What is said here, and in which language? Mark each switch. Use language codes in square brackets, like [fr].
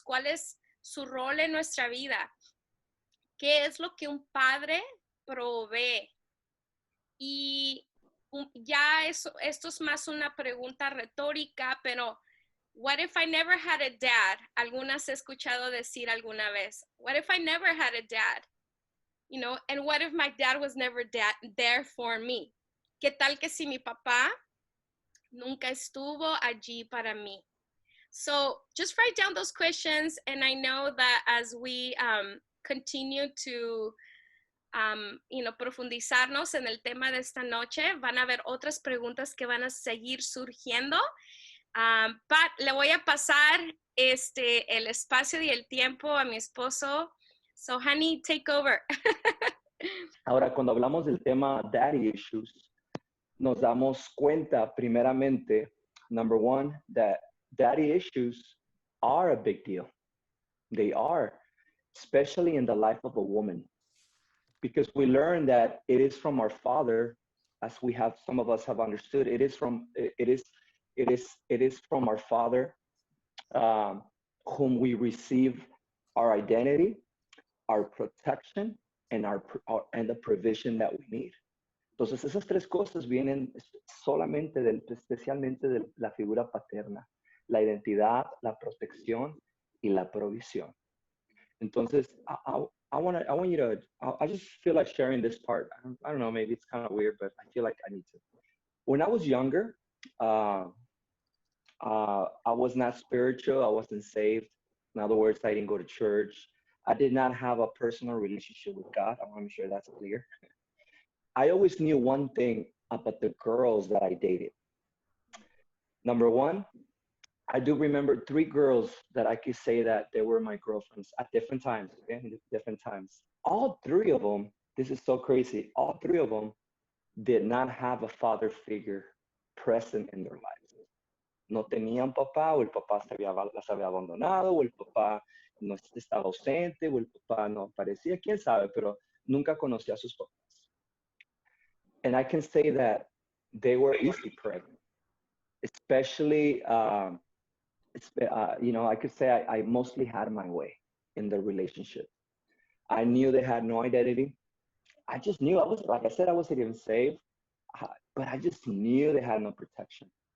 [es] ¿Cuál es su rol en nuestra vida? ¿Qué es lo que un padre provee? Y ya esto es más una pregunta retórica, pero [en] what if I never had a dad? [es] Algunas he escuchado decir alguna vez. [en] What if I never had a dad? You know, and what if my dad was never there for me? [es] ¿Qué tal que si mi papá nunca estuvo allí para mí? [en] So just write down those questions, and I know that as we continue to [es] profundizarnos en el tema de esta noche, van a haber otras preguntas que van a seguir surgiendo. But le voy a pasar el espacio y el tiempo a mi esposo. [en] So, honey, take over. [es] Ahora, cuando hablamos del tema daddy issues, nos damos cuenta, primeramente, [en] number one, that daddy issues are a big deal. They are, especially in the life of a woman, because we learn that it is from our father, as we have, some of us have understood, it is from our father, whom we receive our identity, our protection, and the provision that we need. [es] Entonces, esas tres cosas vienen especialmente de la figura paterna: la identidad, la protección y la provisión. [en] Entonces, I just feel like sharing this part. I don't know, maybe it's kind of weird, but I feel like I need to. When I was younger, I was not spiritual. I wasn't saved. In other words, I didn't go to church. I did not have a personal relationship with God. I want to make sure that's clear. I always knew one thing about the girls that I dated. Number one, I do remember 3 girls that I could say that they were my girlfriends at different times, okay? Different times. All 3 of them, this is so crazy, all 3 of them did not have a father figure present in their lives. [es] No tenían papá, o el papá las había abandonado, o el papá no estaba ausente, o el papá no aparecía, quién sabe, pero nunca conocía a sus papás. [en] And I can say that they were easily pregnant, especially, I could say I mostly had my way in the relationship. I knew they had no identity. I just knew, like I said, I wasn't even saved, but I just knew they had no protection.